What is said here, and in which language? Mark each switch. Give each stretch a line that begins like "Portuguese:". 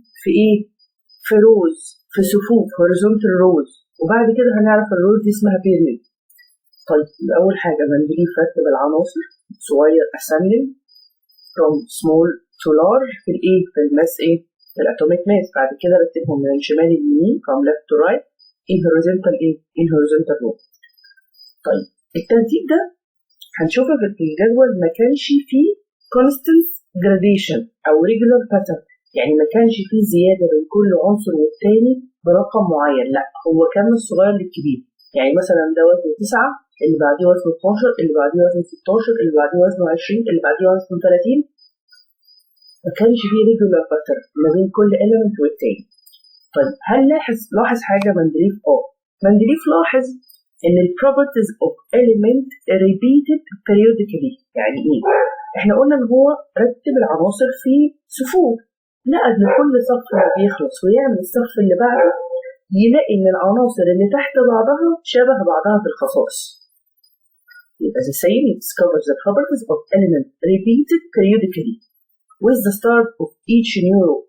Arabic: في ايه؟ في روز، في صفوف
English: horizontal rows،
Arabic: وبعد كده هنعرف الروز دي اسمها pyramid. طيب أول حاجة منديل رتب العناصر صغير
English: ascending from small to large
Arabic: في الايه؟ في الماس ايه؟ في الاتوميك ماس. بعد كده رتبهم من الشمال لليمين
English: from left to right in horizontal
Arabic: ايه؟
English: in horizontal row.
Arabic: طيب الترتيب ده هنشوفها في الجدول ما كانش فيه
English: constant gradation
Arabic: أو
English: regular pattern،
Arabic: يعني ما كانش فيه زيادة بين كل عنصر والتاني برقم معين، لا هو كان من الصغير للكبير. يعني مثلا ده وزنه 9، اللي بعديه وزنه 12، اللي بعديه وزنه 16، اللي بعديه وزنه 20، اللي بعديه وزنه 30. ما كانش فيه
English: regular pattern
Arabic: ما بين كل element والتاني. طيب هل لاحظ حاجة مندليف؟ مندليف لاحظ ان ال
English: properties of element repeated periodically.
Arabic: يعني ايه؟ احنا قلنا ان هو رتب العناصر في صفوف، لقى ان كل صف ما بيخلص ويعمل الصف اللي بعده يلاقي ان العناصر اللي تحت بعضها شبه بعضها في الخصائص. يبقى
English: the same discovers the properties of element repeated periodically with the start of each new row.